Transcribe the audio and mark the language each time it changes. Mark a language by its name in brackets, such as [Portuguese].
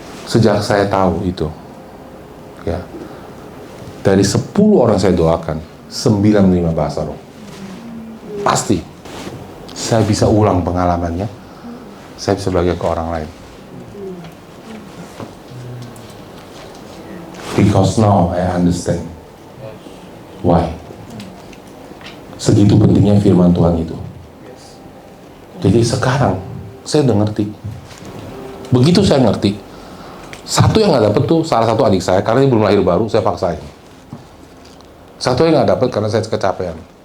[Indonesian] Sejak saya tahu itu, ya, dari 10 orang saya doakan, 9 menerima bahasa roh. Pasti. Saya bisa ulang pengalamannya, saya bisa bagi ke orang lain. [English] Because now I understand why. [Indonesian] Segitu pentingnya firman Tuhan itu. Jadi sekarang saya udah ngerti. Begitu saya ngerti, satu yang nggak dapet tuh salah satu adik saya, karena dia belum lahir baru, saya paksain. Satu yang nggak dapet karena saya kecapean.